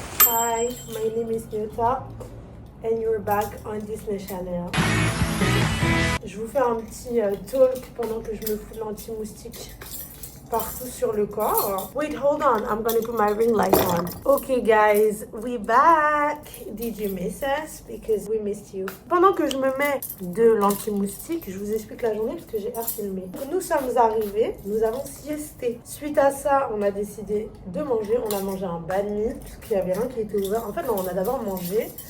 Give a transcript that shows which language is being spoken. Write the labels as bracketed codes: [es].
[en] Hi, my name is Nyota and you're back on Disney Channel. [fr] Je vous fais un petit talk pendant que je me fous de l'anti-moustique partout sur le corps. [en] Wait, hold on, I'm gonna put my ring light on. Okay guys, we back. Did you miss us? Because we missed you. [fr] Pendant que je me mets de l'anti-moustique, je vous explique la journée parce que j'ai air filmé. Nous sommes arrivés, nous avons siesté. Suite à ça, on a décidé de manger. On a mangé un banh mi parce qu'il y avait rien qui était ouvert. En fait, non, on a d'abord mangé.